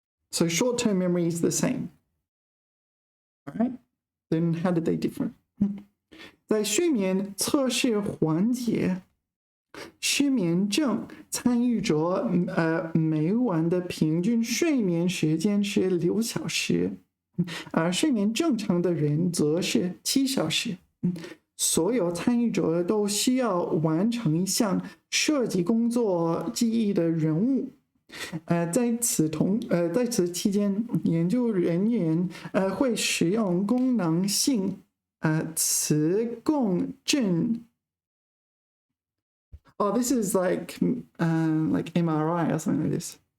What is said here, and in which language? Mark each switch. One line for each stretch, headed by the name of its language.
English: So short-term memory is the same. All right. Then how did they differ?
Chinese: 在睡眠测试环节，失眠症参与者每晚的平均睡眠时间是6小时，而睡眠正常的人则是7小时。所有参与者都需要完成一项设计工作记忆的任务。在此期间，研究人员会使用功能性磁共振。
English: Oh, this is like MRI or something like this.